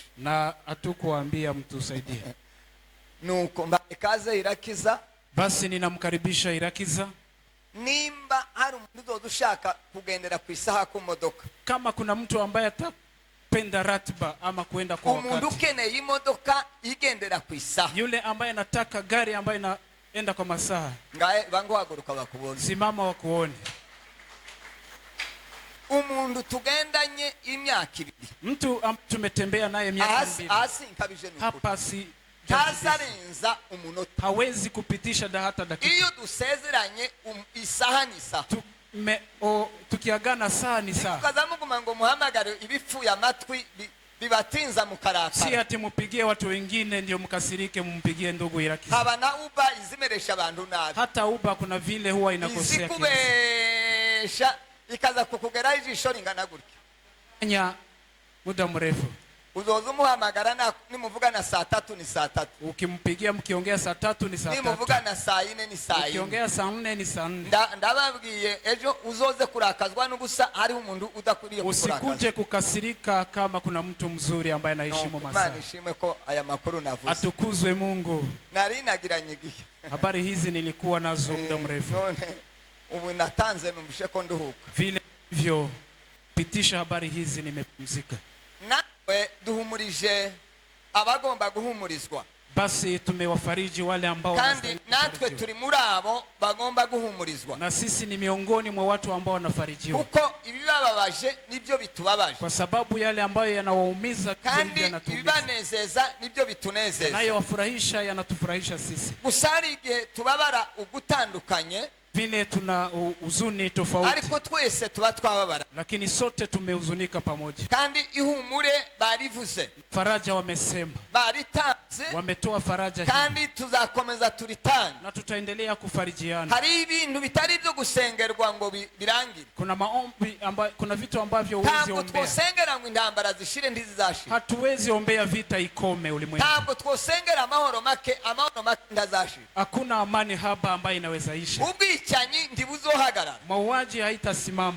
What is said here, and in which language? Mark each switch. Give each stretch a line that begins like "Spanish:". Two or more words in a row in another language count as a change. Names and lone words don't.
Swahili: na hatukuambia mtusaidie.
Rundi: Nuko mbaye kaze Irakiza,
Swahili: Basi ninamkaribisha Irakiza.
Rundi: nimba hari umuntu uzoza ushaka kugendera ku isaha ku modoka,
Swahili: Kama kuna mtu ambaye atapenda ratiba ama kuenda kwa
Rundi: umuntu
Swahili: wakati,
Rundi: ukeneye imodoka igendera ku isaha,
Swahili: yule ambaye anataka gari ambayo inaenda kwa masaa,
Rundi: ngaye banguhaguruka bakubona.
Swahili: simama wakuone.
Rundi: Umuntu tugendanye imyaka 2,
Swahili: Mtu ambaye tumetembea naye miaka 2
Rundi: hasi nkabije n'ukuri,
Swahili: hapa, si
Rundi: ntazarenza umunota.
Swahili: hawezi kupitisha hata dakika.
Rundi: Iyo dusezeranye isaha n'isaha,
Swahili: Tukiagana saa ni saa,
Rundi: ukazamuguma ngo muhamagare ibipfuye amatwi bibatinza si mukarakara.
Swahili: ati mupigie watu wengine ndio mkasirike, mumpigie ndugu Irakiza.
Rundi: Haba na uba izimeresha abantu nabi,
Swahili: Hata uba kuna vile huwa inakosea kiasi.
Rundi: izikubesha ikaza kukugeraho ijisho ringana gutya,
Swahili: nya muda mrefu.
Rundi: uzoza umuhamagara nimuvugana saa 3 ni saa 3,
Swahili: Ukimpigia mkiongea saa 3 ni saa 3,
Rundi: nimuvugana saa 4 ni saa 4,
Swahili: ukiongea saa 4 ni saa 4.
Rundi: Ndababwiye ejo uzoze kurakazwa n'ubusa, hari umuntu udakwiriye kukurakaza.
Swahili: Usikuje kukasirika kama kuna mtu mzuri ambaye anaheshimu masaa.
Rundi: Imana ishimwe ko aya makuru navuze.
Swahili: Atukuzwe Mungu.
Rundi: Nari nagiranye igihe.
Swahili: Habari hizi nilikuwa nazo muda mrefu.
Rundi: None ubu natanze numvishe ko nduhuka.
Swahili: Vile hivyo pitisha habari hizi nimepumzika.
Rundi: Nawe duhumurije abagomba guhumurizwa.
Swahili: Basi tumewafariji wale ambao
Rundi: kandi natwe turi muri abo bagomba guhumurizwa,
Swahili: na sisi ni miongoni mwa watu ambao wanafarijiwa,
Rundi: kuko ibibababaje nibyo bitubabaje,
Swahili: kwa sababu yale ambayo yanawaumiza
Rundi: kandi ibibanezeza nibyo bitunezeza,
Swahili: nayo wafurahisha yanatufurahisha sisi.
Rundi: Gusari igihe tubabara ugutandukanye,
Swahili: vile tuna huzuni tofauti,
Rundi: ariko twese tuba twababara,
Swahili: lakini sote tumehuzunika pamoja.
Rundi: kandi ihumure barivuze,
Swahili: faraja wamesema,
Rundi: baritanze,
Swahili: wametoa faraja,
Rundi: kandi tuzakomeza turitanga,
Swahili: na tutaendelea kufarijiana.
Rundi: Hari ibintu bitari byo gusengerwa ngo birangire.
Swahili: Kuna maombi kuna vitu ambavyo huwezi ombea.
Rundi: Ntabwo twosengera ngo intambara zishire ntizizashira.
Swahili: Hatuwezi ombea vita ikome ulimwengu.
Rundi: Ntabwo twosengera amahoro make ntazashira.
Swahili: Hakuna amani haba ambayo inaweza isha.
Rundi: Ubwicanyi ndibuzohagarara.
Swahili: Mauaji haitasimama.